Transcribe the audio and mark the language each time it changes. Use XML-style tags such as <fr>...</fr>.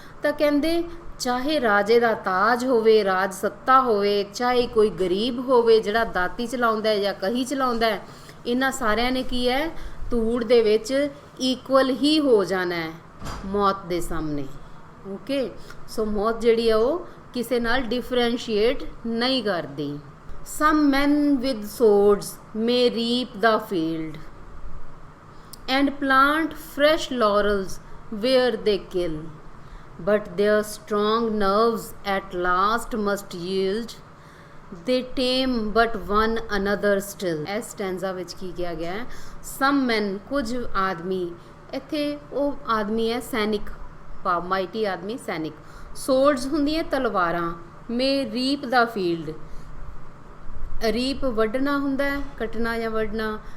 <pa>ਤਾਂ ਕਹਿੰਦੇ ਚਾਹੇ ਰਾਜੇ ਦਾ ਤਾਜ ਹੋਵੇ, ਰਾਜ ਸੱਤਾ ਹੋਵੇ, ਚਾਹੇ ਕੋਈ ਗਰੀਬ ਹੋਵੇ ਜਿਹੜਾ ਦਾਤੀ ਚਲਾਉਂਦਾ ਹੈ ਜਾਂ ਕਹੀ ਚਲਾਉਂਦਾ ਹੈ, ਇਹਨਾਂ ਸਾਰਿਆਂ ਨੇ ਕੀ ਹੈ? ਧੂੜ ਦੇ ਵਿੱਚ ਇਕੁਅਲ ਹੀ ਹੋ ਜਾਣਾ ਹੈ ਮੌਤ ਦੇ ਸਾਹਮਣੇ। ਓਕੇ। ਸੋ ਮੌਤ ਜਿਹੜੀ ਆ ਉਹ ਕਿਸੇ ਨਾਲ ਡਿਫਰੈਂਸ਼ੀਏਟ ਨਹੀਂ ਕਰਦੀ।</pa> <en>Some men with swords may reap the field and plant fresh laurels where they kill, but their strong nerves at last must yield, they tame but one another still।</en> <pa>ਇਸ ਸਟੈਂਜ਼ਾ ਵਿੱਚ ਕੀ ਕਿਹਾ ਗਿਆ ਹੈ?</pa> <en>some men,</en> <pa>ਕੁਝ ਆਦਮੀ, ਇੱਥੇ ਉਹ ਆਦਮੀ ਹੈ ਸੈਨਿਕ, ਮਾਈਟੀ ਆਦਮੀ, ਸੈਨਿਕ। ਸੋਰਡਸ ਹੁੰਦੀਆਂ ਤਲਵਾਰਾਂ।</pa> <en>may reap the field,</en> <pa>ਰੀਪ ਵੱਢਣਾ ਹੁੰਦਾ ਹੈ, ਕੱਟਣਾ ਜਾਂ ਵੱਢਣਾ।</pa>